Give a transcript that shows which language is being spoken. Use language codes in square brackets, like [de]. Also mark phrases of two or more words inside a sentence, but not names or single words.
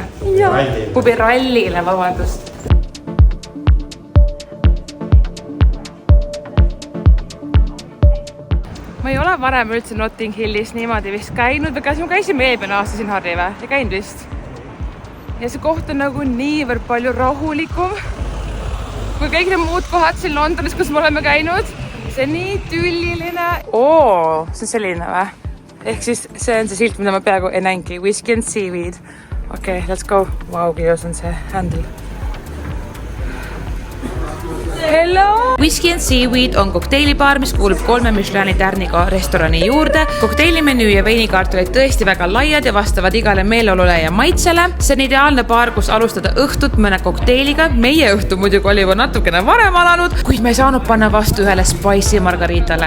[et] Pubirallile, vabandust. Ma ei ole varem üldse Notting Hillis niimoodi vist käinud või kas ma käisin eelmine aasta siin Harri või? Ei käinud vist. Ja see koht on nagu niivõrd palju rahulikum kui kõik need muud kohad siin Londonis, kus me oleme käinud. See on nii tülliline. See on selline või? Ehk siis see on see silt, mida ma peaaegu ei näingi. [en] Whiskey and Seaweed. Okei, let's go. [et] Vau, kuidas on see handle. Hello! Whiskey and Seaweed on kokteilibaar, mis kuulub 3 Michelini tärniga restorani juurde. Kokteilimenüü ja veinikaart olid tõesti väga laiad ja vastavad igale meeleolule ja maitsele. See on ideaalne baar, kus alustada õhtut mõne kokteiliga. Meie õhtu muidugi oli natukene varem alanud, kuid me ei saanud panna vastu ühele spicy margaritale.